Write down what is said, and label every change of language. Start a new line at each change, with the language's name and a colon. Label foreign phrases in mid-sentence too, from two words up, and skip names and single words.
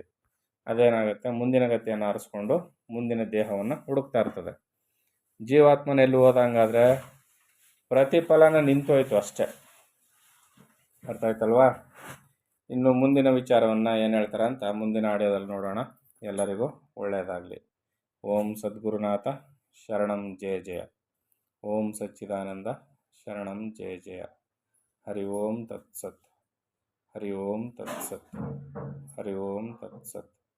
Kannada: ಅದೇನಾಗುತ್ತೆ, ಮುಂದಿನ ಗತಿಯನ್ನು ಆರಿಸ್ಕೊಂಡು ಮುಂದಿನ ದೇಹವನ್ನು ಹುಡುಕ್ತಾ ಇರ್ತದೆ. ಜೀವಾತ್ಮನ ಎಲ್ಲಿ ಹೋದಂಗಾದರೆ ಪ್ರತಿಫಲನ ನಿಂತೋಯ್ತು ಅಷ್ಟೇ. ಅರ್ಥ ಆಯ್ತಲ್ವಾ? ಇನ್ನು ಮುಂದಿನ ವಿಚಾರವನ್ನು ಏನು ಹೇಳ್ತಾರೆ ಅಂತ ಮುಂದಿನ ಆಡಿಯೋದಲ್ಲಿ ನೋಡೋಣ. ಎಲ್ಲರಿಗೂ ಒಳ್ಳೆಯದಾಗಲಿ.
Sanskrit: ಓಂ ಸದ್ಗುರುನಾಥ ಶರಣಂ ಜಯ ಜಯ. ಓಂ ಸಚ್ಚಿದಾನಂದ ಶರಣಂ ಜಯ ಜಯ. ಹರಿ ಓಂ ತತ್ಸತ್. ಹರಿ ಓಂ ತತ್ಸತ್. ಹರಿ ಓಂ ತತ್ಸತ್.